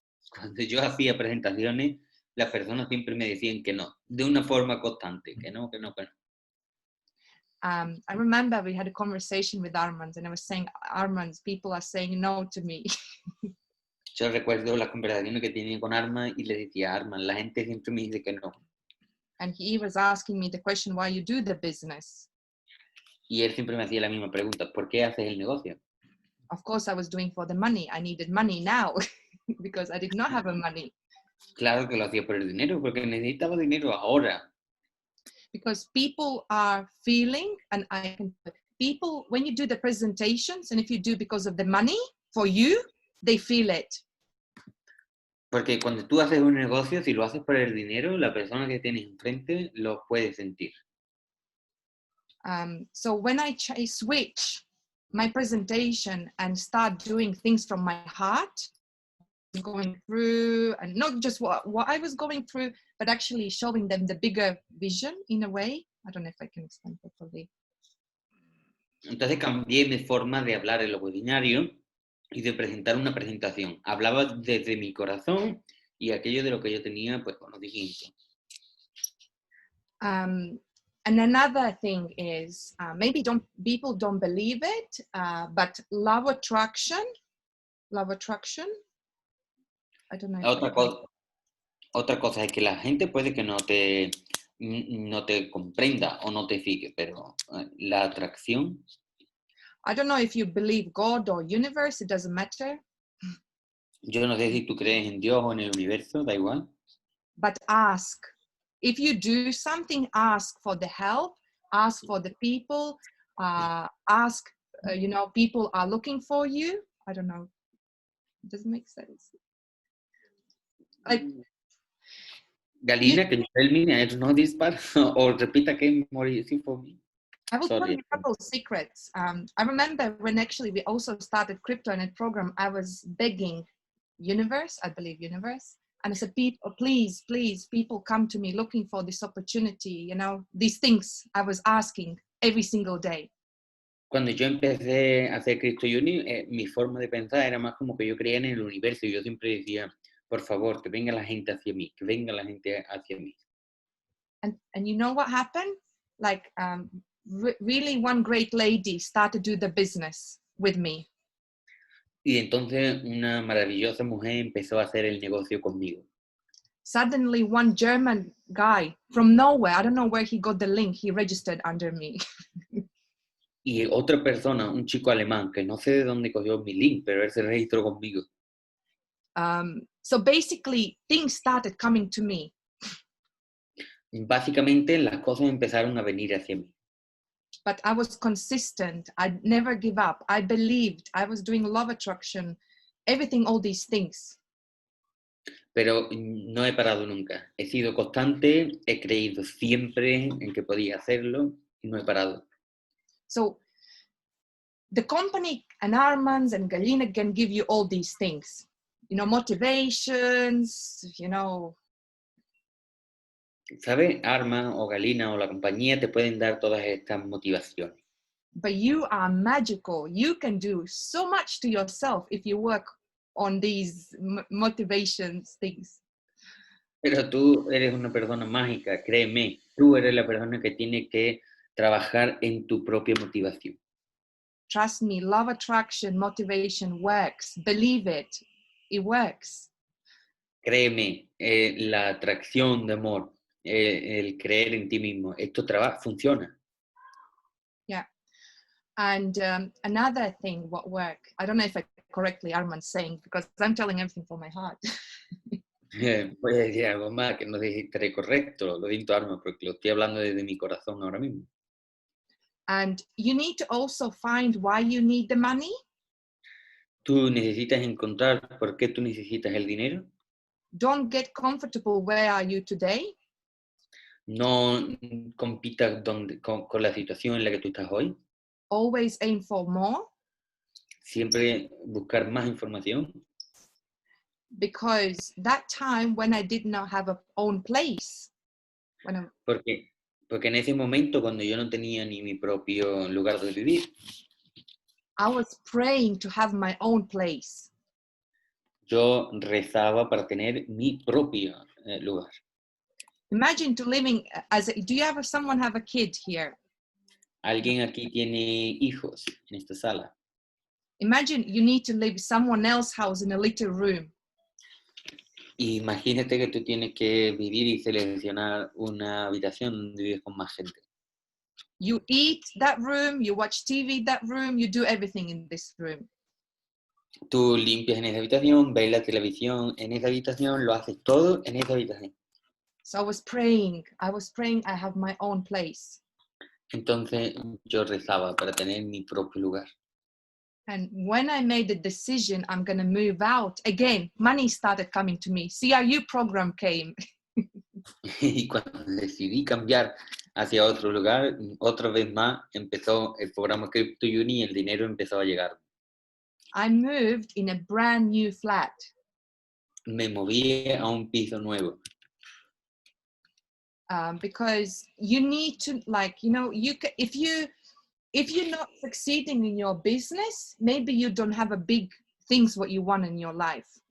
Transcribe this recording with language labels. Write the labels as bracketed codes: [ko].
[es] Cuando yo hacía presentaciones, las personas siempre me decían que no, de una forma constante, que no. [en] I remember we had a conversation with Armand and I was saying, Armand, people are saying no to me. [es] Yo recuerdo las conversaciones que tenía con Armand y le decía, Armand, la gente siempre me dice que no. [en] And he was asking me the question, why you do the business? [es] Y él siempre me hacía la misma pregunta, ¿por qué haces el negocio? [en] Of course, I was doing for the money. I needed money now because I did not have a money. [es] Claro que lo hacía por el dinero, porque necesitaba dinero ahora. [en] Because people are feeling, and people, when you do the presentations, and if you do because of the money for you, they feel it. [es] Porque cuando tú haces un negocio, si lo haces por el dinero, la persona que tienes enfrente lo puede sentir. [en] So when I switch my presentation and start doing things from my heart, going through, and not just what I was going through, but actually showing them the bigger vision in a way. I don't know if I can explain properly. [es] Entonces cambié mi forma de hablar en lo webinario y de presentar una presentación. Hablaba desde mi corazón y aquello de lo que yo tenía, pues conocimiento. [en] And another thing is, maybe people don't believe it, but love attraction, I don't know. [es] Otra cosa es que la gente puede que no te comprenda o no te sigue, pero la atracción. [en] I don't know if you believe God or universe, it doesn't matter. [es] Yo no sé si tú crees en Dios o en el universo, da igual. [en] But ask. If you do something, ask for the help, ask for the people, ask, people are looking for you. I don't know. It doesn't make sense. Galina, can you tell me? I don't know this part. Or repeat again more easy for me. I will tell Sorry. you a couple of secrets. I remember when actually we also started CryptoNet program, I was begging universe, I believe universe. And I said, people, please, people come to me looking for this opportunity, these things I was asking every single day. [es] Cuando yo empecé a hacer Crypto Uni, mi forma de pensar era más como que yo creía en el universo y yo siempre decía, por favor, que venga la gente hacia mí, que venga la gente hacia mí. [en] And you know what happened? Like, really one great lady started to do the business with me. [es] Y entonces una maravillosa mujer empezó a hacer el negocio conmigo. [en] Suddenly one German guy from nowhere, I don't know where he got the link, he registered under me. [es] Y otra persona, un chico alemán, que no sé de dónde cogió mi link, pero él se registró conmigo. [en] So basically things started coming to me. [es] Básicamente las cosas empezaron a venir hacia mí. [en] But I was consistent. I never give up. I believed. I was doing love attraction, everything, all these things. [es] Pero no he parado nunca. He sido constante, he creído siempre en que podía hacerlo y no he parado. [en] So the company and Armands and Galina can give you all these things, motivations, [es] ¿Sabes? Arma o Galina o la compañía te pueden dar todas estas motivaciones. [en] But you are magical. You can do so much to yourself if you work on these motivations things. [es] Pero tú eres una persona mágica, créeme. Tú eres la persona que tiene que trabajar en tu propia motivación. [en] Trust me, love attraction, motivation works. Believe it. It works. [es] Créeme, la atracción de amor, el creer en ti mismo, esto funciona. [en] Yeah. And another thing, what work, I don't know if I correctly Armand saying, because I'm telling everything from my heart. [es] Voy a decir algo más que no estaré correcto, lo siento Armand, porque lo estoy hablando desde mi corazón ahora mismo. [en] And you need to also find why you need the money. [es] Tú necesitas encontrar por qué tú necesitas el dinero. [en] Don't get comfortable where are you today. [es] No compitas con la situación en la que tú estás hoy. [en] Always aim for more. [es] Siempre buscar más información. [en] Because that time when I did not have a own place. [es] Porque en ese momento cuando yo no tenía ni mi propio lugar de vivir. [en] I was praying to have my own place. [es] Yo rezaba para tener mi propio lugar. [en] Imagine to living do you have someone have a kid here? [es] ¿Alguien aquí tiene hijos en esta sala? [en] Imagine you need to leave someone else's house in a little room. [es] Imagínate que tú tienes que vivir y seleccionar una habitación donde vives con más gente. [en] You eat that room, you watch TV that room, you do everything in this room. [es] Tú limpias en esa habitación, ves la televisión en esa habitación, lo haces todo en esa habitación. [en] So I was praying I have my own place. [es] Entonces yo rezaba para tener mi propio lugar. [en] And when I made the decision, I'm going to move out, again, money started coming to me. CRU program came. [es] Y cuando decidí cambiar hacia otro lugar, otra vez más empezó el programa Crypto Uni y el dinero empezó a llegar. [en] I moved in a brand new flat. [es] Me moví a un piso nuevo. [en] Because you need to, like, you know, if you're not succeeding in your business, maybe you don't have a big things what you want in your life.